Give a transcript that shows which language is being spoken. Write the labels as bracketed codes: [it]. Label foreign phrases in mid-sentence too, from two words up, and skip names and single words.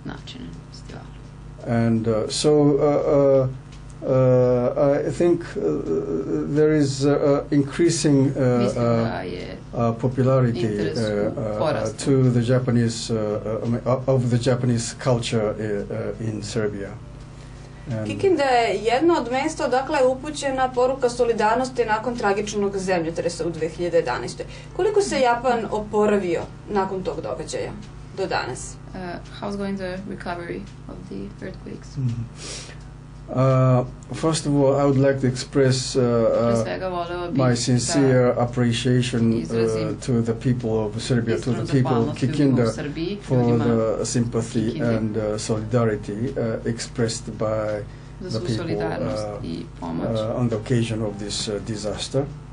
[en] And so I think there is increasing popularity to the Japanese of the Japanese culture in Serbia. [sr] Kikinda je jedno od mesta odakle je upućena poruka solidarnosti nakon tragičnog zemljotresa u 2011. Koliko se Japan oporavio nakon tog događaja do danas? [en] How's going the recovery of the earthquakes? First of all, I would like to express my sincere appreciation to the people of Serbia, to the people of Kikinda, for the sympathy and solidarity expressed by the people on the occasion of this disaster.